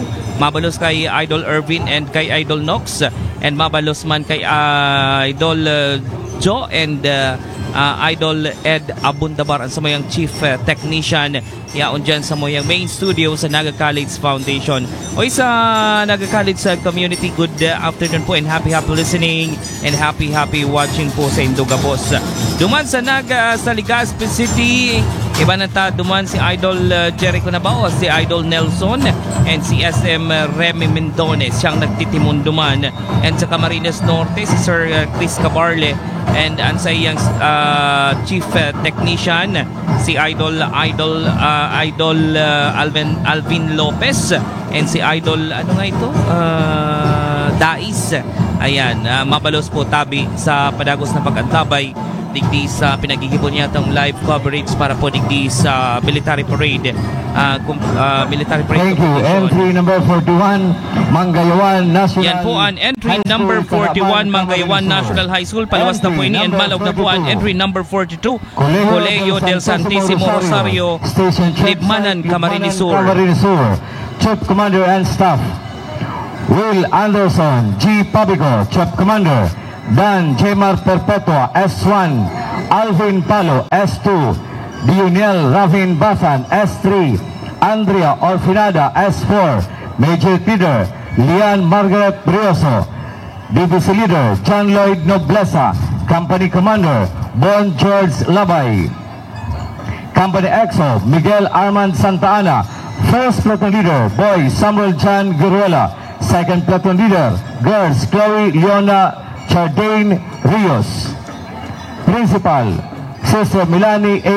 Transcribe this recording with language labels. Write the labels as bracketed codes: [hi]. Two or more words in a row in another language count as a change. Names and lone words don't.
[bik] Mabalos kay Idol Irvin and kay Idol Nox, and mabalos man kay Idol Joe and Idol Ed Abundabar ang samuyang [en] chief technician [bik] yaon dyan sa samuyang [en] main studio [bik] sa Naga College Foundation. O sa [en] Naga College community, good afternoon po and happy listening and happy watching [bik] po sa Induga Boss. Duman sa Naga sa Legazpi City, iba na ta duman si Idol Jericho Nabao, si Idol Nelson and si SM Remy Mendones siyang nagtitimon duman, and sa Camarines Norte si Sir Chris Cabarle and ang sa iyang [en] chief technician [bik] si Idol Alvin Lopez and si Idol Dais. Ayan, mabalos po tabi sa padagos na pag-antabay digdi sa pinagigibon niya itong [en] live coverage [bik] para po digdi sa [en] military parade. Thank you. Entry number 41, Manggayawan National. [bik] Yan po ang [en] entry number 41, Manggayawan National High School. [bik] Palawas na po ini and malog na po ang [en] entry number 42, [bik] Colegio del Santissimo Rosario, Libmanan, Camarines Sur. [en] Chief Commander and Staff Will Anderson, G. Pabico, Chief Commander. Dan Jemar Perpetua, S1, Alvin Palo, S2, Dionel Ravin Basan, S3, Andrea Orfinada, S4, Major Leader Lian Margaret Brioso, Division Leader John Lloyd Noblesa, Company Commander Bon George Labay, Company EXO Miguel Armand Santa Ana, First Platoon Leader Boy Samuel John Guruela, Second Platoon Leader Girls Chloe Leona Chardane Rios, Principal Sister Milani A.